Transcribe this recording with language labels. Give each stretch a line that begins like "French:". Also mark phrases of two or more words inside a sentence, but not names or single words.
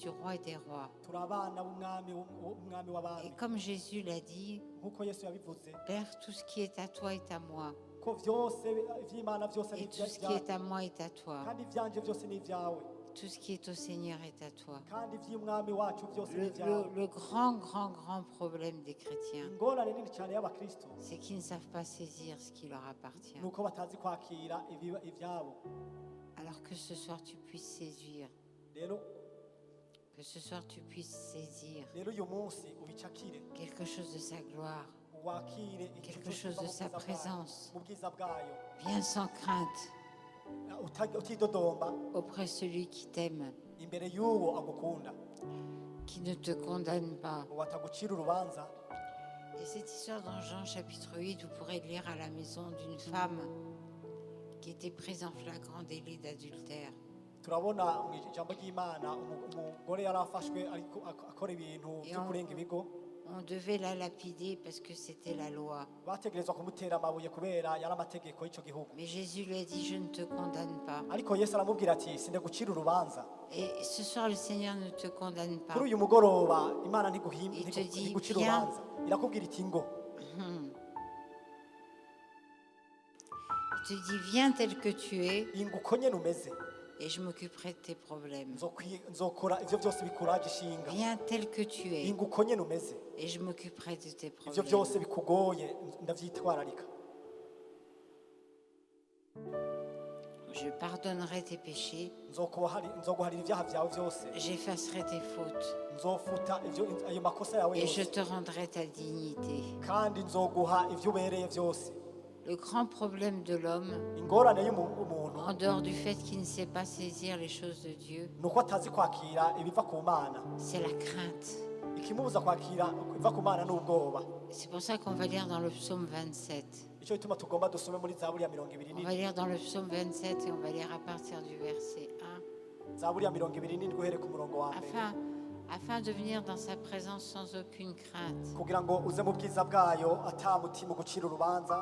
French: rois et des rois.
Rundi: turi abana b'umwami
French: Et
Rundi: w'abami.
French: comme Jésus l'a dit,
Rundi: Nk'uko Yesu yabivuze
French: Père, tout ce qui est à toi est à moi.
Rundi: ko vyose ivy'Imana vyose ni
French: Et tout ce qui est à moi est à toi.
Rundi: kandi ivyanje vyose ni ivyawe,
French: Tout ce qui est au Seigneur est à toi.
Rundi: kandi ivy'umwami wacu vyose ni ivyawe.
French: Le grand problème des chrétiens,
Rundi: Ingorane nini cyane y'abakristo
French: c'est qu'ils ne savent pas saisir ce qui leur appartient.
Rundi: nuko batazi kwakira ivyabo.
French: Alors que ce soir tu puisses saisir,
Rundi: Rero
French: que ce soir tu puisses saisir
Rundi: uyu munsi ubicakire,
French: quelque chose de sa gloire.
Rundi: wakire
French: Quelque chose de sa présence.
Rundi: mu bwiza bwayo,
French: Viens sans crainte
Rundi: utidodomba
French: auprès de celui qui t'aime,
Rundi: imbere y'uwo agukunda,
French: qui ne te condamne pas.
Rundi: uwo atagucira urubanza.
French: Et cette histoire dans Jean chapitre 8, vous pourrez lire à la maison d'une femme qui était prise en flagrant délit d'adultère.
Rundi: Turabona mu ijambo ry'Imana umugore yarafashwe ariko akora ibintu byo kurenga ibigo.
French: On devait la lapider parce que c'était la loi.
Rundi: Bategerezwa kumutera amabuye kubera yari amategeko y'icyo gihugu.
French: Mais Jésus lui a dit, je ne te condamne pas.
Rundi: Ariko Yesu aramubwira ati sinde gucira urubanza.
French: Et ce soir, le Seigneur ne te condamne pas.
Rundi: Kuri uyu mugoroba Imana
French: Il te dit,
Rundi: ntigucira
French: viens.
Rundi: urubanza, irakubwira iti ngo
French: Il te dit, viens tel que tu es
Rundi: ingo uko nyene umeze,
French: et je m'occuperai de tes problèmes.
Rundi: nzokora ivyo byose bikuraje ishinga.
French: Viens tel que tu es
Rundi: Ingo uko nyene umeze,
French: et je m'occuperai de tes
Rundi: ivyo
French: problèmes.
Rundi: byose bikugoye ndavyitwararika.
French: Je pardonnerai tes péchés,
Rundi: Nzoguharira ivyaha vyawe vyose,
French: j'effacerai tes fautes
Rundi: nzofuta ayo makosa yawe
French: et je
Rundi: yose,
French: te rendrai ta dignité.
Rundi: kandi nzoguha ivyo ubereye vyose.
French: Le grand problème de l'homme,
Rundi: Ingorane y'umuntu
French: en dehors du fait qu'il ne sait pas saisir les choses de Dieu,
Rundi: nuko atazi kwakira ibiva ku Mana.
French: c'est la crainte.
Rundi: Ikimubuza kwakira ibiva ku Mana n'ubwoba.
French: C'est pour ça qu'on va lire dans le psaume 27.
Rundi: Ico bituma tugomba dusome muri Zaburi ya 27.
French: On va lire dans le psaume 27 et on va lire à partir du verset 1.
Rundi: Zaburi ya 27 uhere ku murongo wa mbere.
French: Afin de venir dans sa présence sans aucune crainte.
Rundi: Kugira ngo uze mu bwiza bwayo ata mutima gucira urubanza.